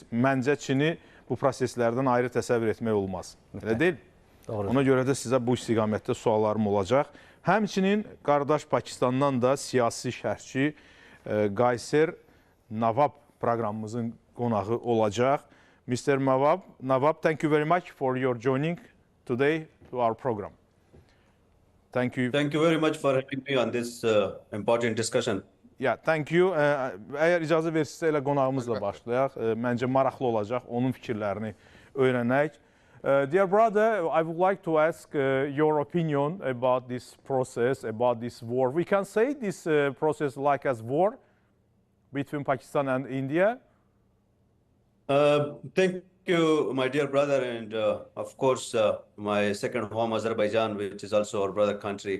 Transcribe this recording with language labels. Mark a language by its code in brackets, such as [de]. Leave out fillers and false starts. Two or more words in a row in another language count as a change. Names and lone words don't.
[az] Məncə Çini bu proseslərdən ayrı təsəvvür etmək olmaz. Elə deyil? Doğru. Ona görə də sizə bu istiqamətdə suallarım olacaq. Həmçinin qardaş Pakistandan da siyasi şərhçi Qayser Navab proqramımızın qonağı olacaq. [en] Mr. Navab, thank you very much for your joining today to our program. Thank you. Thank you very much for having me on this important discussion. Yeah, thank you. [az] Əgər icazə versiniz elə qonağımızla başlayaq. Məncə maraqlı olacaq onun fikirlərini öyrənək. [en] Dear brother, I would like to ask your opinion about this process, about this war. We can say this process like as war between Pakistan and India. Thank you, my dear brother, and of course, my second home, Azerbaijan, which is also our brother country.